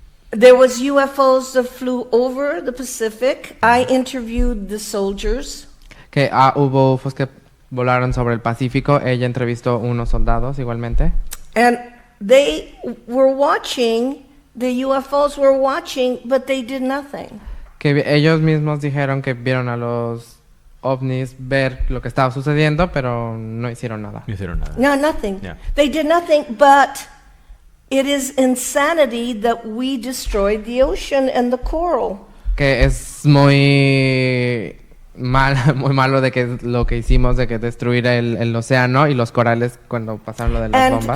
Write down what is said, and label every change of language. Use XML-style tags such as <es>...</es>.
<en>There was UFOs that flew over the Pacific. I interviewed the soldiers.</en> <es>Que hubo UFOs que volaron sobre el Pacífico. Ella entrevistó unos soldados igualmente.</es> <en>And they were watching, the UFOs were watching, but they did nothing.</en> <es>Que ellos mismos dijeron que vieron a los ovnis ver lo que estaba sucediendo, pero no hicieron nada. No hicieron nada.</es> <en>No, nothing. Yeah. They did nothing, but it is insanity that we destroyed the ocean and the coral.</en> <es>Que es muy malo de que lo que hicimos de que destruir el océano y los corales cuando pasaron lo de las bombas.</es>